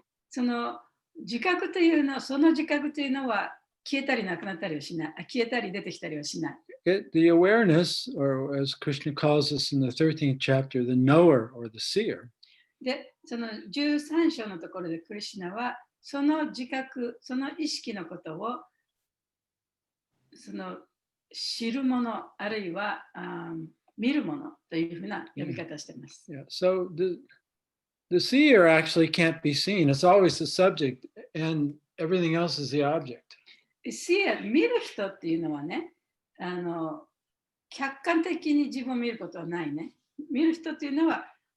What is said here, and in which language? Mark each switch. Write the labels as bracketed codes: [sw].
[ja] その自覚というのは、その自覚というのは消えたりなくなったりはしない。消えたり出てきたりはしない。 [en] The awareness, or as Krishna calls us in the 13th chapter, the knower or the seer. [ja] で、その13章のところでクリシュナは、その自覚、その意識のことをその知るもの、あるいは見るものというふうな呼び方をしています。 [en] Yeah. So the seer actually can't be seen. It's always the subject and everything else is the object. [ja] seer、見る人っていうのはね、客観的に自分を見ることはないね。見る人っていうのは